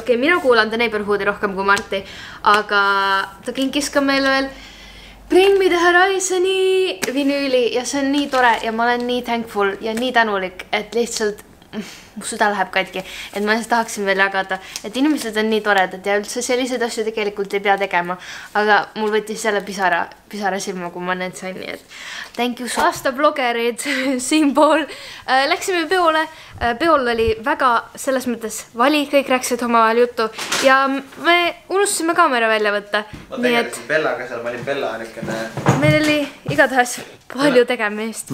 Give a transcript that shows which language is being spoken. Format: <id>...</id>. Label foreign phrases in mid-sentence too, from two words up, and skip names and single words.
<et>Okei, mina kuulan The Neighborhoodi rohkem kui Marti, aga ta kinkis ka meile veel Bring Me The Horizoni vinüüli ja see on nii tore ja ma olen nii thankful ja nii tänulik, et lihtsalt mu süda läheb katki, et ma lihtsalt tahaksin veel jagada, et inimesed on nii toredad ja üldse selliseid asju tegelikult ei pea tegema, aga mul võttis selle pisara silma, kui ma need sain, nii et</et> <en>thank you so much.</en> <et>Aasta blogerid siinpool. Läksime peole. Peol oli väga selles mõttes vali, kõik rääksid omavahel juttu ja me unustasime kaamera välja võtta. Ma tegelisin Bellaga seal, ma olin Bella niisugune. Meil oli igatahes palju tegemist.</et>